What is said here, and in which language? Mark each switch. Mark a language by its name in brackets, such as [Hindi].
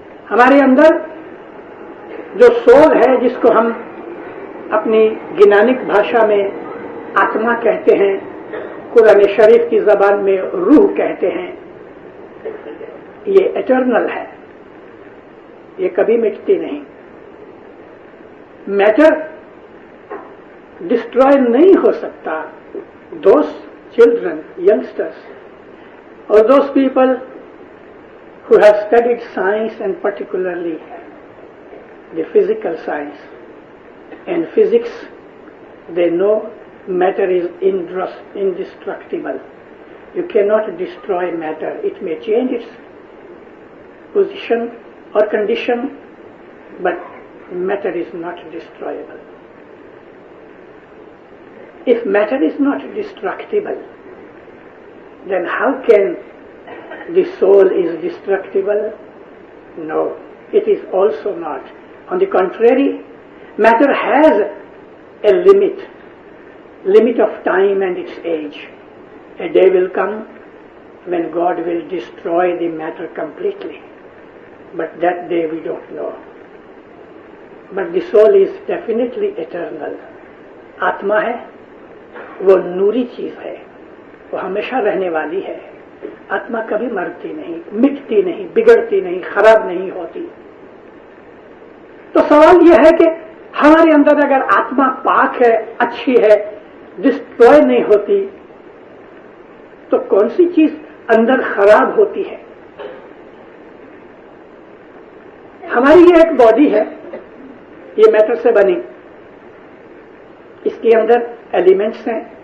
[Urdu] ہمارے اندر جو سول ہے، جس کو ہم اپنی گنانک بھاشا میں آتما کہتے ہیں، قرآن شریف کی زبان میں روح کہتے ہیں، یہ ایٹرنل ہے، یہ کبھی مٹتی نہیں. میٹر ڈسٹروائے نہیں ہو سکتا. [English] Those children, youngsters اور those people who have studied science and particularly the physical science and physics, they know matter is indestructible. You cannot destroy matter. It may change its position or condition, but matter is not destroyable. If matter is not destructible, then how can the soul is destructible? No, it is also not. On the contrary, matter has a limit of time and its age. A day will come when God will destroy the matter completely, but that day we don't know. But the soul is definitely eternal. [Urdu] آتما ہے وہ نوری چیز ہے، وہ ہمیشہ رہنے والی ہے. آتما کبھی مرتی نہیں، مٹتی نہیں، بگڑتی نہیں، خراب نہیں ہوتی. تو سوال یہ ہے کہ ہمارے اندر اگر آتما پاک ہے، اچھی ہے، ڈسٹروائے نہیں ہوتی، تو کون سی چیز اندر خراب ہوتی ہے؟ ہماری یہ ایک باڈی ہے، یہ میٹر سے بنی، اس کے اندر ایلیمنٹس ہیں،